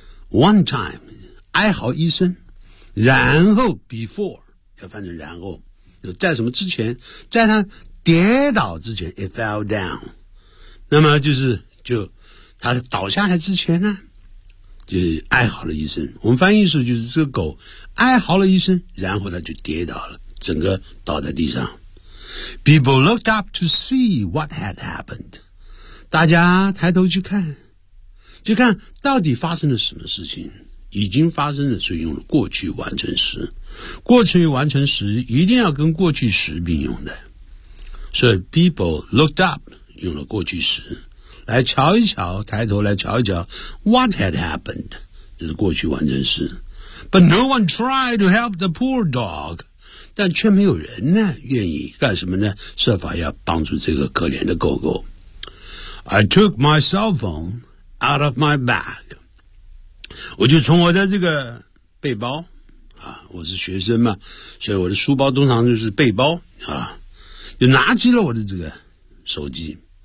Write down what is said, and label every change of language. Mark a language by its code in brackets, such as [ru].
[en] One time， [zh] 哀嚎一声，然后 before 要翻成然后，就在什么之前，在他跌倒之前 ， [en] it fell down。 [zh] 那么就他倒下来之前呢，就是、哀嚎了一声。我们翻译说就是这个狗哀嚎了一声，然后他就跌倒了，整个倒在地上。 [en] People looked up to see what had happened. [zh] 大家抬头去看，就看到底发生了什么事情。已经发生的是用了过去完成时，过去完成时一定要跟过去时并用的。所以 [en] people looked up [zh] 用了过去时，来瞧一瞧，抬头来瞧一瞧 [en] what had happened， [zh] 这是过去完成时。 [en] But no one tried to help the poor dog. [zh] 但却没有人呢愿意干什么呢，设法要帮助这个可怜的狗狗。 [en] I took my cell phone out of my bag， [zh] 我就从我的这个背包啊，我是学生嘛，所以我的书包通常就是背包啊，就拿起了我的这个手机。